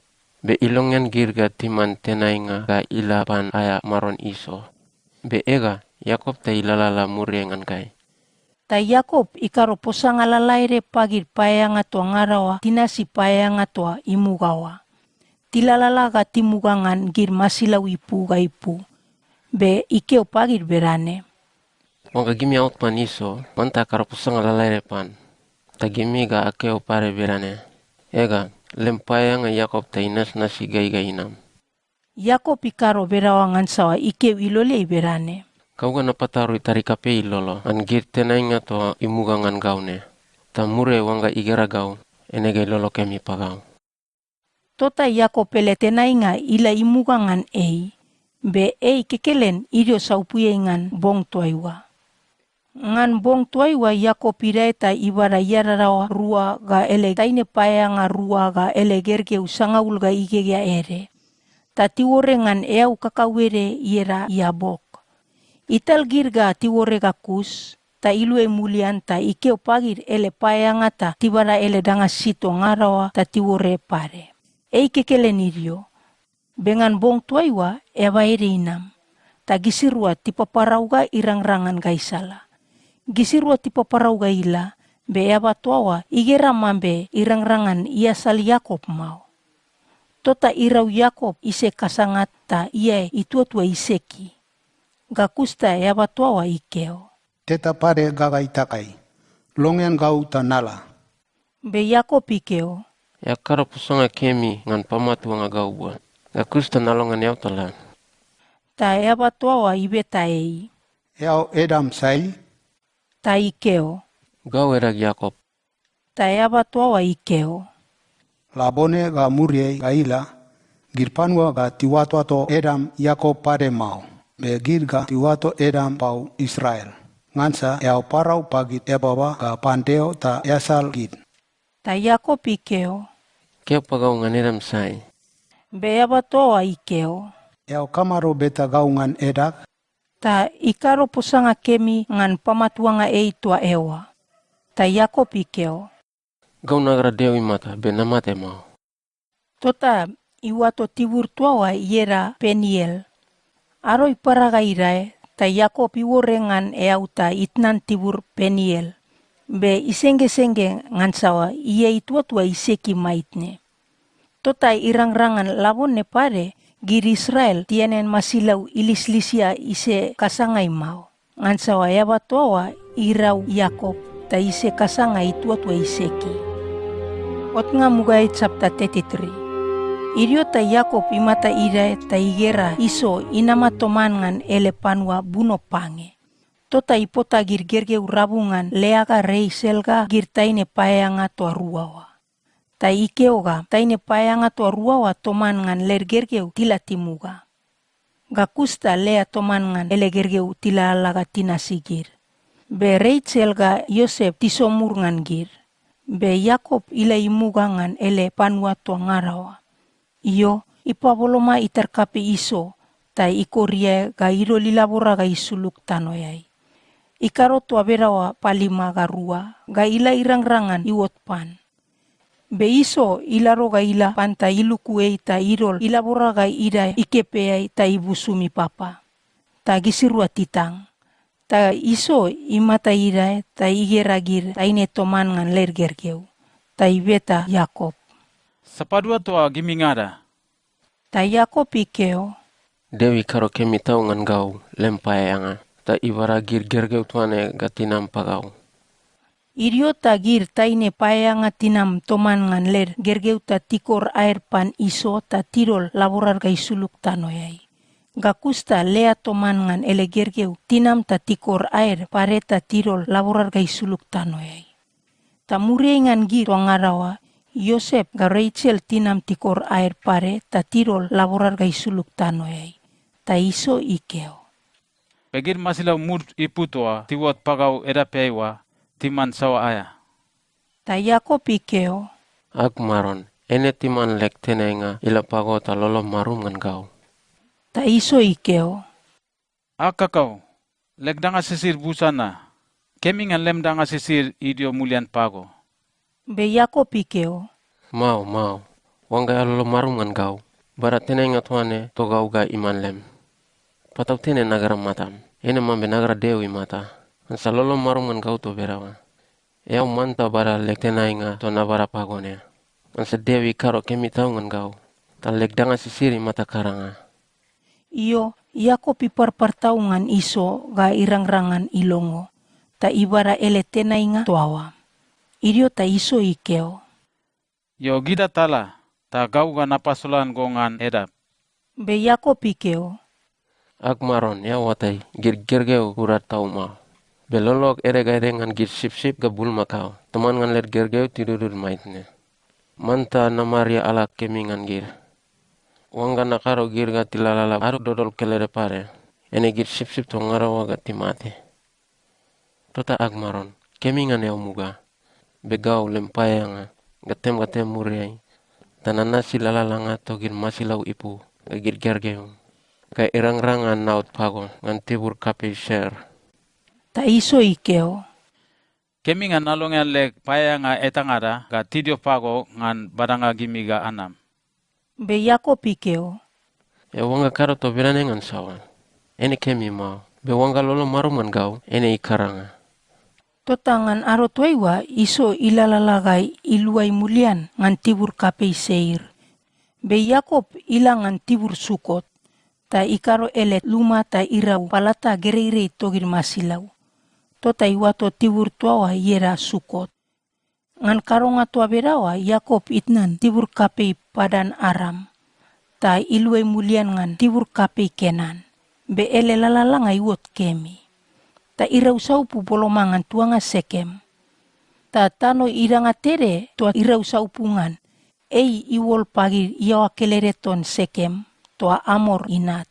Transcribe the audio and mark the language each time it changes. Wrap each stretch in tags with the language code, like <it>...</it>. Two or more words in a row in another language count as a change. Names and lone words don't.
<bch>Be ilongan girga timan tenainga ga ilapan aya maron iso. Be ega Yakob ta ilalala muriengan kai. Ta Yakob ikaro posanga lalaire pagir paeanga tua ngarawa tinasi paeanga tua imugawa. Tilalala ga timugangan gir masilau ipu ga ipu. Be ikeo pagir berane. Wangga gimi out pan iso, manta karo posanga lalaire pan. Ta gimi ga akeo pare berane. Ega, lempaeanga Yakob ta inas nasi gai-gai inam. Yakob ikaro berawangan sawa ikeo ilolei berane. Kau ga napataru itari kape ilolo, an gir tenainga to imugangan gaune. Ta mure wangga igera gau, enega ilolo kemi pagau. Tota Yakob ele tenainga ila imugangan be kekelen irio saupuyengan bong tuaiwa. Ngan bong tuaiwa Yakob iraeta ibara yararawa rua ga ele taine paeanga rua ga ele gerge usangaul ga igega ere. Tatiwore ngan eau kakawere iera Yabok. Ital girga tiwore ga kus, ta ilue mulian ta ikeo pagir ele paeanga ta tibara ele danga sito ngarawa ta tiwore pare. Kekelen irio. Bengan bong tuaiwa eba ere inam. Ta gisirua tipaparauga irang-rangan gaisala. Gisirua tipaparauga ila, be eba tuawa igera mambe irang-rangan ia sal Yakob mau. Tota irau Yakob ise kasangat ta ia ituatua iseki. Gakusta eba tuawa ikeo. teta pare gaga itakai. Longen gau tanala. Be Yakob ikeo. Ya karo pusanga kemi ngan pamatu nga gau bua. Gakus tanalongan yau talan. Ta eba toa ibe taei. Yau Edam sai. Ta ikeo. Gau erag Yakob. Ta eba toa ikeo. Labone ga murie ga ila. Girpanua ga tiwatoato Edam Yakob pare mau. Be gir ga tiwato Edam pau Israel. Ngansa yau parau pagit ebaba ga pandeo ta yasal git. Ta Yakob ikeo. Keo pagau ngan Edam sai. Be eba toa ikeo. Yau kamaro beta gaungan edak. Ta ikaro pusanga kemi ngan pamatuanga tua ewa. Ta Yakob ikeo. Gau nagra deo imata be namate mau. Tota iwato tibur tuawa iera Peniel. Aro iparaga irae, ta Yakob iworengan ta itnan tibur Peniel. Be isenge-senge ngan sawa ia itua-tua iseki maitne. Tota irang-rangan labon ne pare, gir Israel tienen masilau ilis-lisia ise kasangai mau. Ngan sawa yaba toa irau Yakob, ta ise kasangai itua-tua iseki. Ot nga mugai chapter 33. Irio ta Yakob imata ira ta igera iso inama tomangan ele panwa buno pange. Tota ipota gir gerge urabungan leaga rei selga gir taine payanga toa ruawa. Ta ikeoga taine payanga toa ruawa tomangan ler gergeu tila timuga. Gakusta lea tomangan ele gergeu tila alaga tina sigir. Be Rachel ga Yosef tisomurngan gir. Be Yakob ila imugangan ele panwa toa ngarawa. Iyo ipaboloma iterkape iso ta ikoria ga iro lilabora ga isuluk tanoyai. Ikaro toa berawa palima ga rua ga ila irang-rangan iwot pan. Be iso ilaro ga ila panta ilukuei ta irol ilabora ga ira ikepeai ta ibusumi papa. Ta gisirua titang. Ta iso imata ira ta igeragir ta ine toman ngan ler gergeu. Ta ibeta Yakob. Sapadua toa gimingada. Ta Yakob ikeo. Dewi karo kemi tau ngan gau lempayanga. Ta ibara gir gergeu tuane gatinam pagau. Irio ta gir taine payanga tinam toman ngan ler gergeu ta tikor air pan iso ta tirol laborar ga isuluk tanoyai. Gakusta lea toman ngan ele gergeu tinam ta tikor air pare ta tirol laborar ga isuluk tanoyai. Ta murie ngan gir ngarawa Yosef ga Rachel tinam tikor air pare ta tirol laborar ga isuluk tanoyai. Ta iso ikeo. Pegir masilau mur iputoa tiwot pagau edapeiwa timan sawa aya. Ta Yakob ikeo. Ak maron, ene timan lek tenenga ila pago ta lolo marum ngan gau. Ta iso ikeo. Akakau, lek danga sisir busana. Kemi ngan lem danga sisir idio mulian pago. Be Yakob ikeo. Mau, wangga lolo marum ngan gau. Barat tenenga tuane to gau ga iman lem. Patau tene nagara matam. Ene mambe nagara dewi mata. Ansa lolo marum ngan gau to berawa. Yau manta bara lek tenainga to nabara pagone. Ansa dewi karo kemi tau ngan gau. Ta lek danga sisiri mata karanga. Iyo, Yakob iparpartaungan iso ga irang-rangan ilongo. Ta ibara ele tenainga toawa. Irio ta iso ikeo. Yo gida tala, ta gau ga napasolan gongan edap. Be Yakob ikeo. Ak maron ya watai gergeu urat tau mau. Belolok ere ngan gir sip-sip ga bul makau. Teman ngan ler gergeu tidudur maitne. Manta namaria ala kemi ngan gir. Wangga nakaro gir ga tilalala aruk dodol kelere pare. Ene gir sip-sip to ngarawa ga timate. Tota ak maron kemi ngan yau muga. Begau lempayanga gatem muriai. Tananasi lalalanga to gir masilau ipu ga gir gergeu. Ga irang-rangan naut pago ngan tibur kape share. Ta iso ikeo. Kemi ngan nalonga lek payanga etangada ga tidio pago ngan badanga gimiga anam. Be Yakob ikeo. Ya wangga karo to berane ngan sawa. Ene kemi mau. Be wangga lolo marum ngan gau. Ene ikaranga. Totangan aro tuaiwa iso ilalalagai iluai mulian ngan tibur kape seir. Be Yakob ilangan tibur Sukot. Ta ikaro elet luma ta irau palata gereire togir masilau. Tota iwato tibur tuawa yera Sukot. Ngan karonga tua berawa Yakob itnan tibur kapei Padan Aram. Ta ilue mulian ngan tibur kapei Kenan. Be ele lalalanga iwot Kemi. Ta irau saupu bolomangan tuanga Sekem. Ta tano iranga tere tua irau saupungan. Ei iwol pagir iawa kelereton Sekem tua Amor inat.</bch>